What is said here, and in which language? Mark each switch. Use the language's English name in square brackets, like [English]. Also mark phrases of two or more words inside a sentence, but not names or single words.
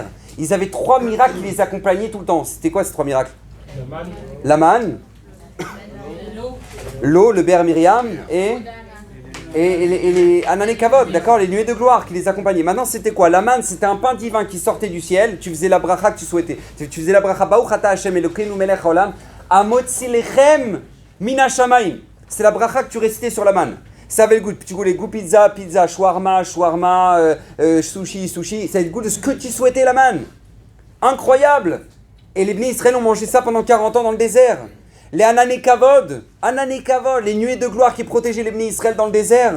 [French] Ils avaient 3 miracles qui les accompagnaient tout le temps. C'était quoi ces 3 miracles? La manne, l'eau, le ber Myriam et et les [Hebrew] ענני כבוד, [French] d'accord, les nuées de gloire qui les accompagnaient. Maintenant, c'était quoi? La manne, c'était un pain divin qui sortait du ciel. Tu faisais la bracha que tu souhaitais. Tu faisais la bracha [Hebrew] ברוך אתה ה' אלוקינו מלך העולם המוציא לחם מן השמים. [French] C'est la bracha que tu récitais sur la manne. Ça avait le goût. Tu voulais goût pizza, shawarma, sushi. Ça avait le goût de ce que tu souhaitais, la manne. Incroyable. Et les [Hebrew] בני ישראל [French] ont mangé ça pendant 40 ans dans le désert. Les [Hebrew] ענני כבוד, [French] les nuées de gloire qui protégeaient les [Hebrew] בני ישראל [French] dans le désert.